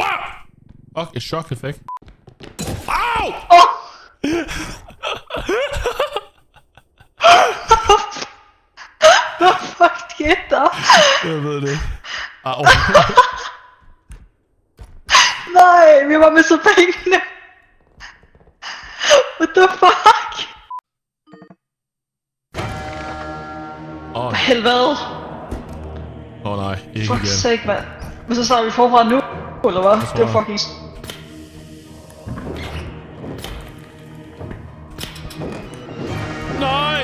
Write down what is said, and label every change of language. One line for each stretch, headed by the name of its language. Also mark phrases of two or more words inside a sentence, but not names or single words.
Danish: Fuck, et chok-effekt. Au! Oh! Hvad fuck skete der? Jeg ved det ikke. Au. Nej, vi var med så pengene.
English: What the fuck?
Danish: Åh, Helvede. nej, ikke Fuck igen. sake, mand. Men så starter vi forfra nu, eller hvad? Det var fucking... Nej!